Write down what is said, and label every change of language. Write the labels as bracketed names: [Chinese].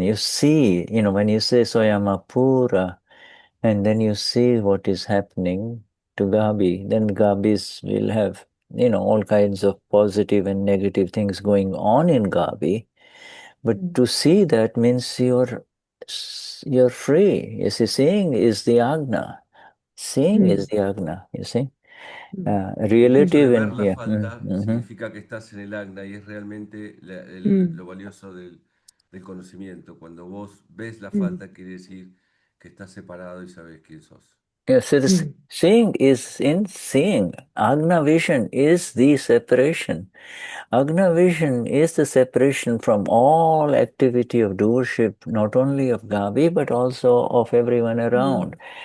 [English] You see, when you say Soyama Pura, and then you see what is happening to Gabi, then Gabis will have, all kinds of positive and negative things going on in Gabi. But to see that means you're free. You see, seeing is the Agna. Seeing is the Agna, you see. Relative [Spanish] Ver [English] and [Spanish] la [English] yeah. [Spanish] falta significa que estás en el agna y es realmente lo valioso del conocimiento. Cuando vos ves la falta, quiere decir que estás separado y sabes quién sos. [English] Yes, so the seeing is in seeing. Agna vision is the separation. Agna vision is the separation from all activity of doership, not only of Gabi, but also of everyone around.